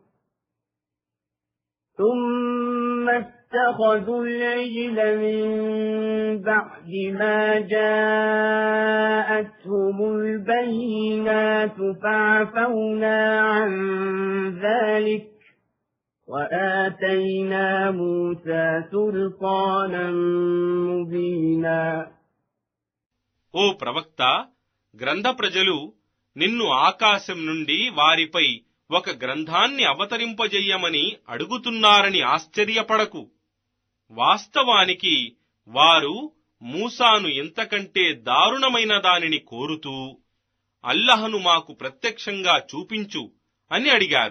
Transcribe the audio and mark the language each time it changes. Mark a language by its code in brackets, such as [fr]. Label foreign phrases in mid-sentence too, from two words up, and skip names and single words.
[ar] ثم اتخذوا العجل من بعد ما جاءتهم البينات فعفونا عن ذلك وآتينا موسى سلطانا مبينا. [te] ఓ ప్రవక్త, గ్రంథ ప్రజలు నిన్ను ఆకాశం నుండి వారిపై ఒక గ్రంథాన్ని అవతరింపజెయ్యమని అడుగుతున్నారని ఆశ్చర్యపడకు. వాస్తవానికి వారు మూసాను ఇంతకంటే దారుణమైన దానిని కోరుతూ అల్లహను మాకు ప్రత్యక్షంగా చూపించు అని అడిగారు.